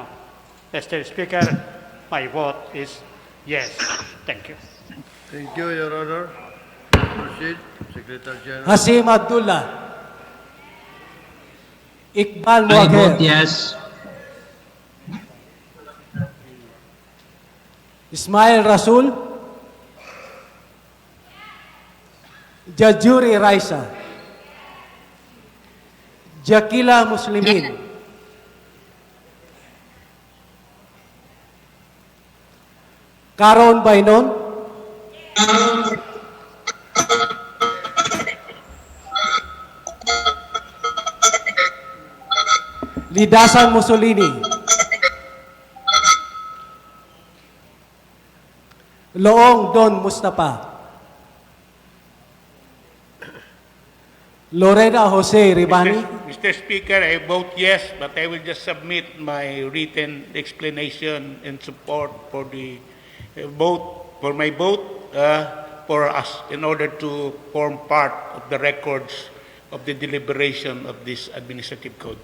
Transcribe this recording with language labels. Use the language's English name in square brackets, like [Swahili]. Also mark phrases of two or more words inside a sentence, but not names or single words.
[English] Mr. Speaker, my vote is yes. Thank you. Thank you, Your Honor. Proceed, Secretary General. Hasim Abdullah. Iqbal I Muager. vote yes. Ismail Rasul. Jajuri Raisa. Jakila Muslimin. Karon Bainon. Lidasan Mussolini. Loong Don Mustafa. Lorena Jose Ribani. Mr. Speaker, I vote yes, but I will just submit my written explanation and support for the vote, for my vote for us in order to form part of the records of the deliberation of this administrative code.